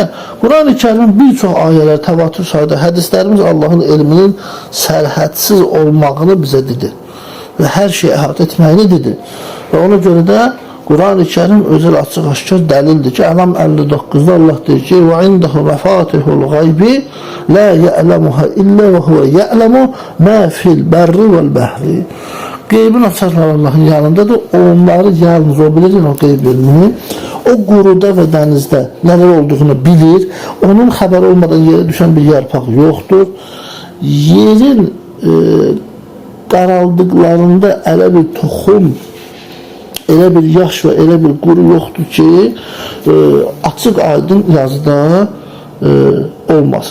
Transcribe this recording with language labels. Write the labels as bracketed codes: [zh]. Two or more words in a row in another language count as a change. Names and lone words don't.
[az] Quran-ı Kərimin bir çox ayələr, təvatür sayda hədislərimiz Allahın elminin sərhədsiz olmağını bizə dedir. Və hər şeyi əhatə etməyini dedir. Və ona görə də Quran-ı Kərim özəl açıq aşkar dəlildir ki, Ələm 59-da Allah deyir ki, [ar] وَعِنْدَهُ مَفَاتِحُ الْغَيْبِ لَا يَعْلَمُهَا إِلَّا وَهُوَ يَعْلَمُ مَا فِي الْبَرِّ وَالْبَحْرِ. [az] Qeybin açarları Allahın yanındadır. Onları yalnız o bilir, o qeyb ilmini. O quruda və dənizdə nələr olduğunu bilir. Onun xəbəri olmadan yerə düşən bir yarpaq yoxdur. Yerin qaraldıqlarında elə bir toxum, elə bir yaş və elə bir quru yoxdur ki, açıq aydın yazıda olmasın.